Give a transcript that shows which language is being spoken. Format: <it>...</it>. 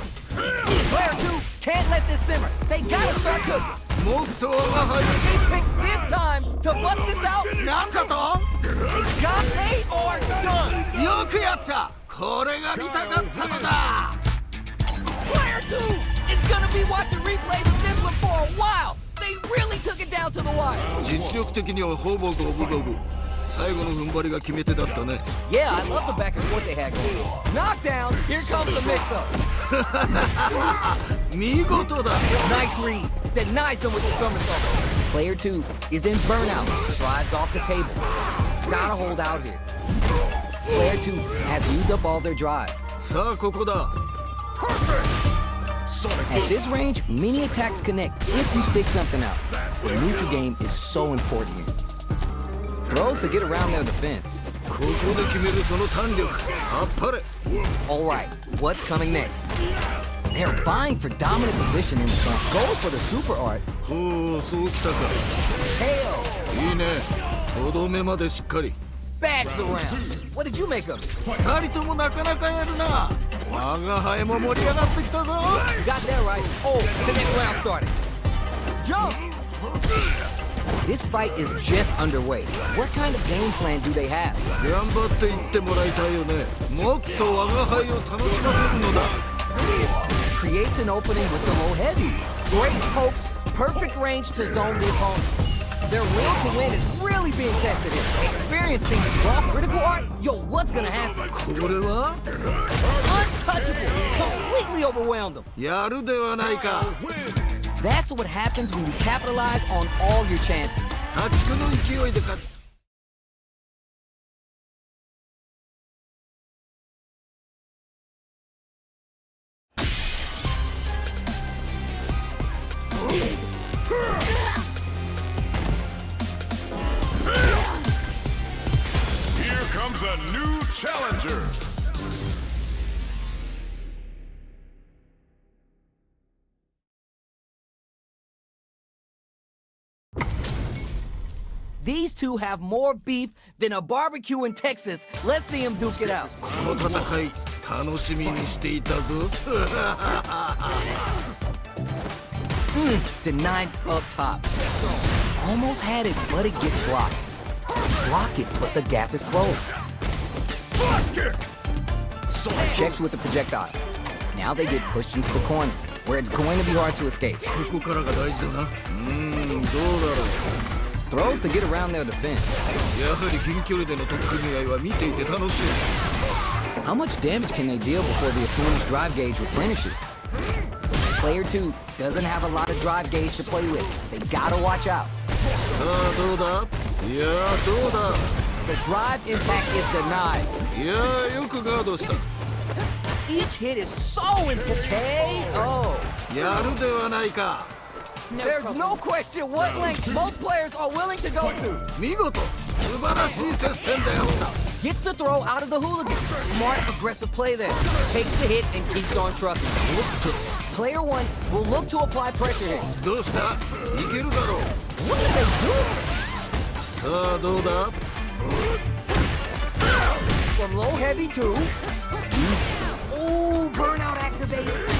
<en>Player 2 can't let this simmer. They gotta start cooking.</en> <ja>もっと我が輩。</ja> <en>They pick this time to bust this out.</en> <ja>なんだと。</ja> <en>They got paid or done.</en> <ja>よくやった。これが見たかったのだ。</ja> <en>Player 2 is gonna be watching replays of this one for a while. They really took it down to the wire.</en> <ja>実力的にはほぼ五分五分。最後の踏ん張りが決め手だったね。</ja> <en>Yeah, I love the back and forth they had going on. Knockdown, here comes the mix-up.</en> <ja>見事だ。</ja> <en>Nice read. Denies them with the somersault. Player 2 is in burnout. Drives off the table. Gotta hold out here. Player 2 has used up all their drive.</en> <ja>さあ、ここだ。</ja> <en>At this range, many attacks connect if you stick something out. The neutral game is so important here. Throws to get around their defense.</en> <ja>ここで決めるその胆力。あっぱれ。</ja> <en>Alright, what's coming next? They're vying for dominant position in the front. Goes for the super art.</en> <ja>ほう、そうきたか。</ja> <en>KO.</en> <ja>いいね。とどめまでしっかり。</ja> <en>Bags the round. What did you make of it?</en> <ja>二人ともなかなかやるな。我が輩も盛り上がってきたぞ。</ja> <en>You got that right. Oh, the next round started. Jumps. This fight is just underway. What kind of game plan do they have?</en> <ja>頑張っていってもらいたいよね。もっと我が輩を楽しませるのだ。</ja> <en>Creates an opening with the low heavy. Great pokes, perfect range to zone the opponent. Their will to win is really being tested here. Experiencing raw critical art? Yo, what's gonna happen?</en> <ja>これは</ja> <en>Untouchable. Completely overwhelmed them.</en> <ja>やるではないか。</ja> <en>That's what happens when you capitalize on all your chances.</en> <ja>破竹の勢いで勝つ。</ja> <en>the new challenger. These two have more beef than a barbecue in Texas. Let's see them duke it out.</en> <ja>この戦い楽しみにしていたぞ。</ja> <en>Denied up top. Almost had it, but it gets blocked. Block it, but the gap is closed. Checks with the projectile. Now they get pushed into the corner, where it's going to be hard to escape.</en> <ja>ここからが大事だな。どうだろう。</ja> <en>Throws to get around their defense.</en> <ja>やはり近距離での取っ組み合いは見ていて楽しい。</ja> <en>How much damage can they deal before the opponent's drive gauge replenishes? Player 2 doesn't have a lot of drive gauge to play with. They gotta watch out.</en> <ja>さあどうだ。いやどうだ。</ja> <en>The drive impact is denied.</en> <ja>いやよくガードした。</ja> <en>Each hit is so important. KO.</en> <ja>やるではないか。</ja> <en>There's no question what lengths both players are willing to go to.</en> <ja>見事素晴らしい接戦だよ。</ja> <en>Gets the throw out of the hooligan. Smart, aggressive play there. Takes the hit and keeps on trucking. Player 1 will look to apply pressure here.</en> <ja>どうした。いけるだろう。</ja> <en>What did they do?</en> <ja>さあどうだ。</ja> <en>From low heavy to... Ooh, burnout activated.</en>